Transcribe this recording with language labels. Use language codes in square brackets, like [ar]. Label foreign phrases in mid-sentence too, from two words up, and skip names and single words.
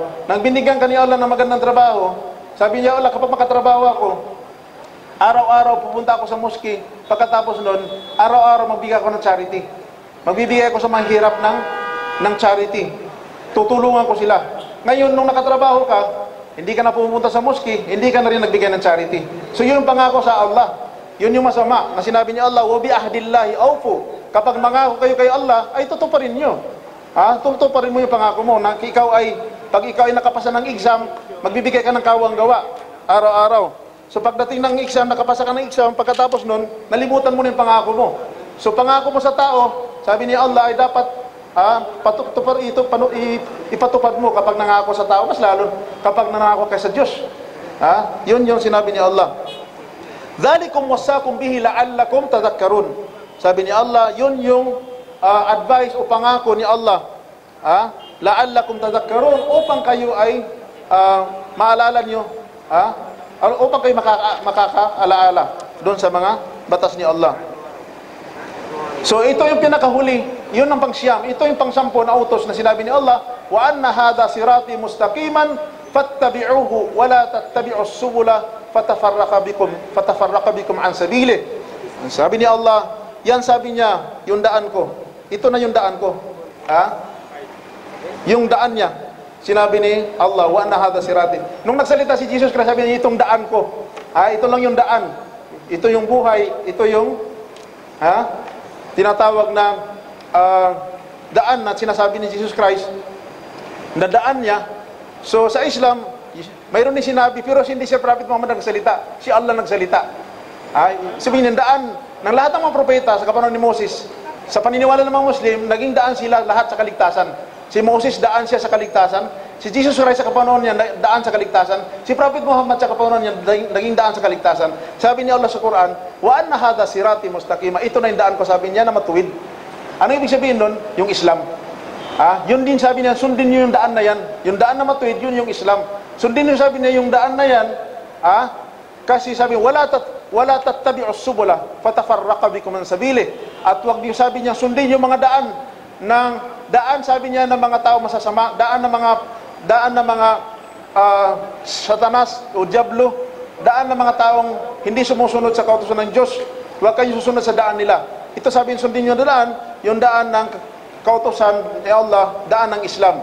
[tl] Nang binigyan ka ni Allah ng magandang trabaho, Sabi niya, Allah, kapag makatrabaho ako, araw-araw pupunta ako sa mosque, pagkatapos nun, araw-araw magbigay ako ng charity. Magbibigay ako sa mga hirap ng charity. Tutulungan ko sila. Ngayon, nung nakatrabaho ka, hindi ka na pupunta sa mosque, hindi ka na rin nagbigay ng charity. So yun yung pangako sa Allah. Yun yung masama na sinabi ni Allah, [ar] وبعهد الله أوفوا. [tl] Kapag mangako kayo kay Allah, ay tutuparin nyo. Tutuparin mo yung pangako mo na pag ikaw ay nakapasa ng exam, magbibigay ka ng kawang gawa araw-araw. So pagdating ng exam, nakapasa ka ng exam, pagkatapos nun, nalimutan mo na yung pangako mo. So pangako mo sa tao, sabi ni Allah ay dapat ipatupad mo kapag nangako sa tao, mas lalo kapag nangako ka sa Diyos. Yun yung sinabi ni Allah. [ar] ذلكم وصاكم به لعلكم تذكرون. [tl] Sabi ni Allah, yun yung advice o pangako ni Allah. [ar] لعلكم تذكرون, [tl] upang kayo ay maalala nyo, upang kayo makakaalaala doon sa mga batas ni Allah. So ito yung pinakahuli, yun ang pangsyam, ito yung pangsampo na utos na sinabi ni Allah, [ar] وأن هذا صراطي مستقيما فاتبعوه ولا تتبعوا السبل فتفرق بكم عن سبيله. [tl] Sabi ni Allah, yan sabi niya, yung daan ko. Ito na yung daan ko. Yung daan niya. Sinabi ni Allah, [ar] وأن هذا صراطي. [tl] Nung nagsalita si Jesus Christ, sabi niya, itong daan ko. Ito lang yung daan. Ito yung buhay. Ito yung tinatawag na daan na sinasabi ni Jesus Christ na daan niya. So sa Islam, mayroon din sinabi, pero hindi siya Prophet Muhammad nagsalita. Si Allah nagsalita. Sabihin ng daan ng lahat ng mga propeta sa kapanahon ni Moses. Sa paniniwala ng mga Muslim, naging daan sila lahat sa kaligtasan. Si Moses, daan siya sa kaligtasan. Si Jesus Christ sa kapanahon niya, daan sa kaligtasan. Si Prophet Muhammad sa kapanahon niya, naging daan sa kaligtasan. Sabi ni Allah sa Quran, [ar] وأن هذا صراطي مستقيما. [tl] Ito na yung daan ko, sabi niya, na matuwid. Ano ibig sabihin nun? Yung Islam. Yun din sabi niya, sundin niyo yung daan na yan. Yung daan na matuwid, yun yung Islam. Sundin niyo, sabi niya, yung daan na yan, kasi sabi, [ar] ولا تتبعوا السبل فتفرق بكم عن سبيله. [tl] At wag niyo, sabi niya, sundin yung mga daan, sabi niya, ng mga tao masasama, daan ng mga satanas o diablo, daan ng mga taong hindi sumusunod sa kautusan ng Diyos. Huwag kayo susunod sa daan nila. Ito sabi niya, sundin yung daan ng kautusan ni Allah, daan ng Islam.